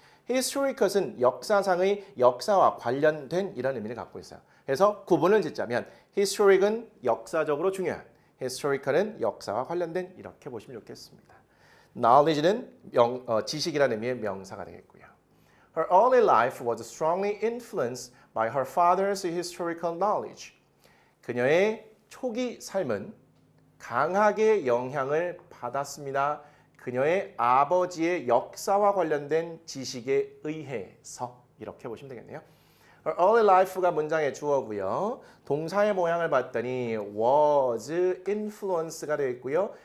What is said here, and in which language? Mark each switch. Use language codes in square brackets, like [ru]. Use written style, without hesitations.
[ko] historical은 역사상의 역사와 관련된 이런 의미를 갖고 있어요. 그래서 구분을 짓자면 historic은 역사적으로 중요한, historical은 역사와 관련된 이렇게 보시면 좋겠습니다. knowledge는 지식이라는 의미의 명사가 되겠고요. [en] Her early life was strongly influenced by her father's historical knowledge. [ko] 그녀의 초기 삶은 강하게 영향을 받았습니다. 그녀의 아버지의 역사와 관련된 지식에 의해서 이렇게 보시면 되겠네요. Her early life가 문장의 주어고요. 동사의 모양을 봤더니 was influence가 되어 있고요.